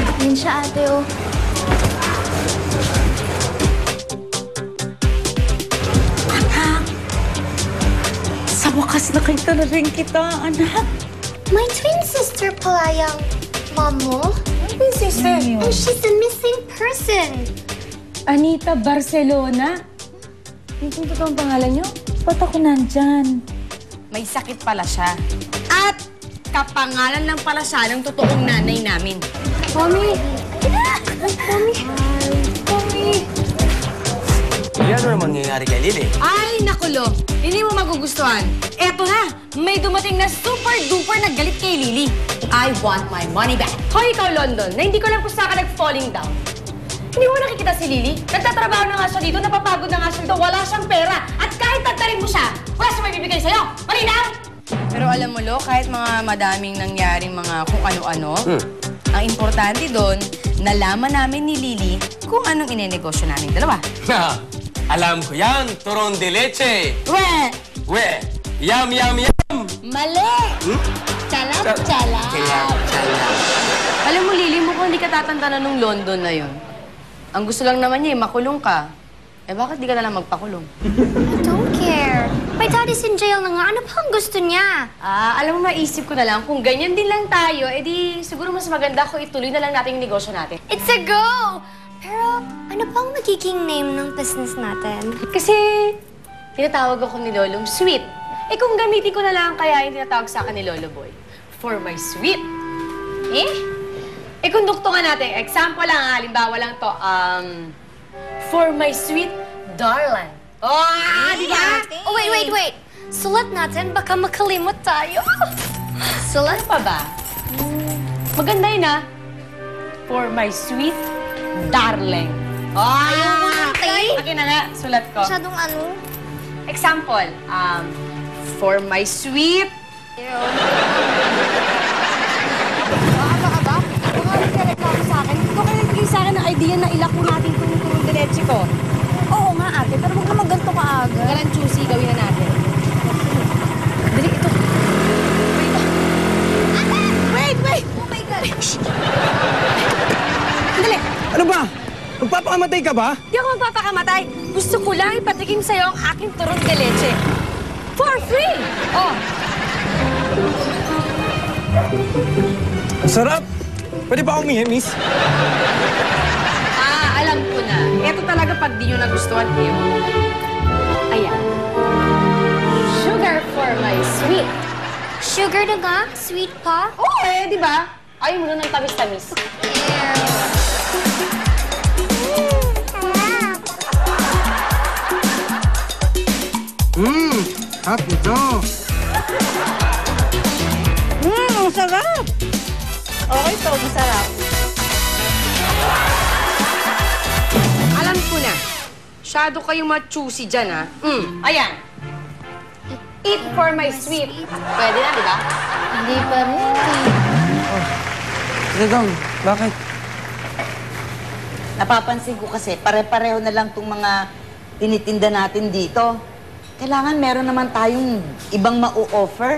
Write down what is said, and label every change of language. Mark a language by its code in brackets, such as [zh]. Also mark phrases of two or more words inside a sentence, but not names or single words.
[tl] Yun siya, ate, oh. Sa wakas nakita na rin kita, anak. [en] My twin sister [tl] pala yung [en] mom mo? [tl] Twin sister niyo? [en] And she's a missing person. [tl] Anita Barcelona? Yung totoong pangalan niyo? Ba't ako nandyan? May sakit pala siya. At kapangalan lang pala siya ng totoong nanay namin. Mommy! Mommy! Mommy! Ano naman nangyayari kay Lily? Ay, nakulo. Hindi mo magugustuhan. Eto na, may dumating na super-duper na galit kay Lily. [en] I want my money back. [tl] Hoy, ikaw, London, na hindi ko lang kung saan ka nag- [en] falling down. [tl] Hindi mo nakikita si Lily? Nagtatrabaho na nga siya dito, napapagod na nga siya dito, wala siyang pera. At kahit tagtarin mo siya, wala siya may bibigay sa'yo. Malinaw! Pero alam mo, Lo, kahit mga madaming nangyaring mga kung ano-ano, ang importante doon, nalaman namin ni Lily kung anong inenegosyo namin dalawa. Alam ko yan, turon de leche. We! We, yum, yum, yum. Mali! Chalam, chalam. Chalam. Alam mo, Lily, mukhang hindi ka tatanda na nung London na yun. Ang gusto lang naman niya, makulong ka. Eh, bakit di ka na lang magpakulong? [en] I don't care. My dad is in jail [tl] na nga. Ano pa ang gusto niya? Alam mo, maisip ko na lang, kung ganyan din lang tayo, edi siguro mas maganda kung ituloy na lang natin yung negosyo natin. [en] It's a go! [tl] Pero ano pang magiging name ng business natin? Kasi tinatawag ako ni Lolong Sweet. Eh kung gamitin ko na lang kaya yung tinatawag sa akin ni Lolo Boy, [en] for my sweet. [tl] Eh kung duktungan natin, example lang, halimbawa lang to, [en] for my sweet darling. [tl] Oh, di ba? [en] Oh, wait. [tl] Sulat natin, baka makalimot tayo. Sulat pa ba? Maganda yun, ha? [en] For my sweet darling. [tl] Ayaw mo nang tayo. Okay na nga, sulat ko. Masyadong ano? Example, [en] for my sweet... [tl] Aba. Baka nagreklamo sa akin. Ito kayo nagbigay sa akin ng idea na ilako natin itong turong diretsi ko. Oo nga, ate. Pero huwag naman ganito kaagad. Galang choosy, gawin na natin. Dali, ito. Wait! [en] Oh my God. [tl] Dali! Ano ba? Magpapakamatay ka ba? Di ako magpapakamatay. Gusto ko lang ipatikim sa'yo ang aking turong de leche. [en] For free! Oh, [tl] Sarap! Pwede ba akong miss? alam ko na. Ito talaga pag di nyo nagustuhan kayo. Ayan. [en] Sugar for my sweet. [tl] Sugar na nga? Sweet pa? Oo, di ba? Ayaw mo na ng tamis-tamis. Hot ito. Masarap! Okay to, masarap. Alam ko na. Masyado kayong ma-choosy dyan, ha? Ayan. [en] Eat for my sweet. [tl] Pwede na, di ba? Hindi pa rin. Dadong, bakit? Napapansin ko kasi, pare-pareho na lang itong mga tinitinda natin dito. Kailangan meron naman tayong ibang mau-offer.